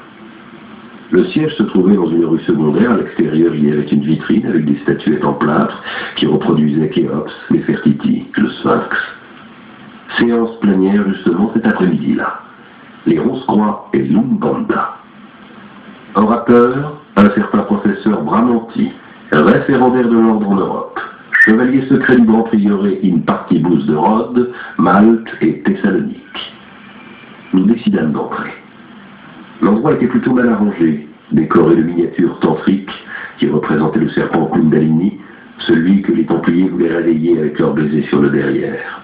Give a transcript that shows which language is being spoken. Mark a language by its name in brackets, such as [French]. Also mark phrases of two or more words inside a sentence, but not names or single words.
[French] Le siège se trouvait dans une rue secondaire. À l'extérieur, il y avait une vitrine avec des statuettes en plâtre qui reproduisaient Khéops, Néfertiti, le Sphinx. Séance plénière justement cet après-midi-là. Les Rose-Croix et l'Umbanda. Orateur, un certain professeur Bramanti, référendaire de l'ordre en Europe, chevalier secret du Grand Prieuré [Latin] in partibus [French] de Rhodes, Malte et Thessalonique. Nous décidâmes d'entrer. L'endroit était plutôt mal arrangé, décoré de miniatures tantriques qui représentaient le serpent Kundalini, celui que les Templiers voulaient réveiller avec leur baiser sur le derrière.